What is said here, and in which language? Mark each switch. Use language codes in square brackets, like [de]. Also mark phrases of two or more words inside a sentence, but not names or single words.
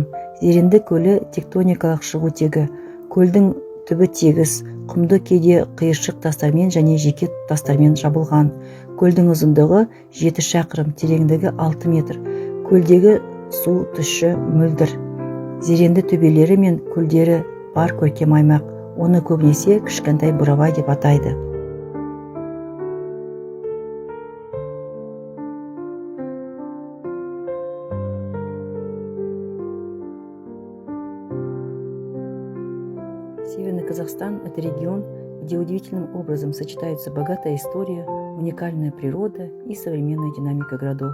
[kk] Зеренді көлі тектоникалық шығу тегі. Көлдің түбі тегіс, құмды кейде қиыршық тастармен және жеке тастармен жабылған. Көлдің ұзындығы 7 шақырым, тереңдігі 6 метр. Көлдегі су тұщы, мөлдір. Зеренді төбелері мен көлдері бар көркем аймақ. Оны көбінесе кішкентай Бурабай деп атайды. [ru] Северный Казахстан – это регион, где удивительным образом сочетаются богатая история, уникальная природа и современная динамика городов.